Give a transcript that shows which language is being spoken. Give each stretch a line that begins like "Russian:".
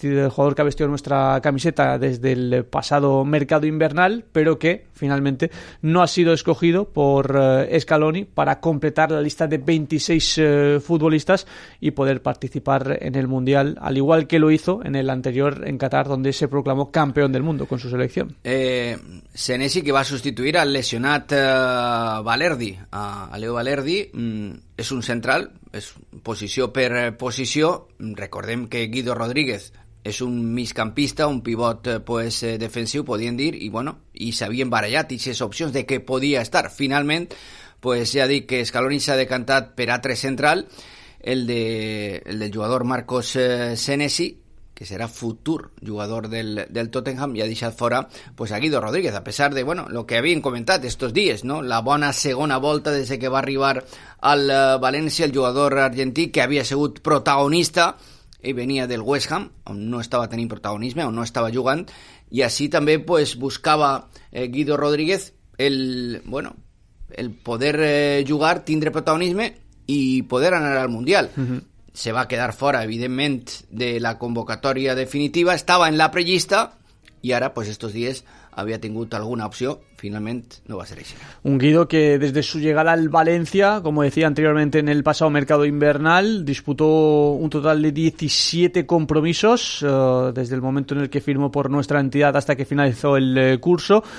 Spanish: jugador que ha vestido nuestra camiseta desde el pasado mercado invernal, pero que finalmente no ha sido escogido por Scaloni para completar la lista de 26 futbolistas y poder participar en el Mundial, al igual que lo hizo en el anterior en Qatar, donde se proclamó campeón del mundo con su selección.
Catalan: Senesi,
Spanish: que va a sustituir al
Catalan: lesionat Valerdi, a Leo Valerdi, és un central, és posició per posició. Recordem que Guido Rodríguez és un migcampista, un pivot pues, defensiu, podien dir, i bueno, i s'havien barallat aquestes opcions de què podia estar. Finalment, pues, ja dic que Scaloni s'ha decantat per altre central, el del jugador Marcos Senesi, que serà futur jugador del Tottenham, i ha deixat fora pues, a Guido Rodríguez, a pesar de bueno, lo que havien comentat estos dies, no? La bona segona volta des que va arribar al València, el jugador argentí que havia sigut protagonista i venia del West Ham, on no estava tenint protagonisme, on no estava jugant, i així també pues, buscava Guido Rodríguez el poder jugar, tindre protagonisme i poder anar al Mundial.
Spanish: Mm-hmm. Se va a quedar fuera, evidentemente, de la convocatoria definitiva. Estaba en la prelista y ahora, pues estos días, había tenido alguna opción. Finalmente, no va a ser así. Un Guido que, desde su llegada al Valencia, como decía anteriormente, en el pasado mercado invernal, disputó un total de 17 compromisos, desde el momento en el que firmó por nuestra entidad hasta que finalizó el curso.